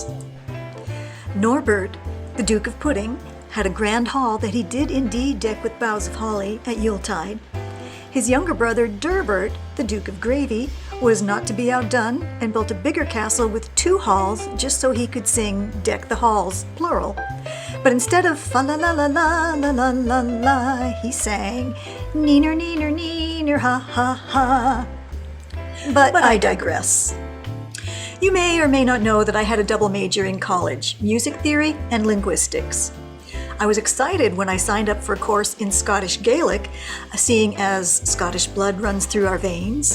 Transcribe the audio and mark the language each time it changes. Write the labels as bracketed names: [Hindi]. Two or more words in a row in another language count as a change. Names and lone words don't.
[English] Norbert, the Duke of Pudding, had a grand hall that he did indeed deck with boughs of holly at Yuletide. His younger brother, Durbert, the Duke of Gravy, was not to be outdone and built a bigger castle with 2 halls just so he could sing Deck the Halls, plural. But instead of fa la la la la la la la la, he sang neener neener neener ha ha ha. But I digress. You may or may not know that I had a double major in college, music theory and linguistics. I was excited when I signed up for a course in Scottish Gaelic, seeing as Scottish blood runs through our veins.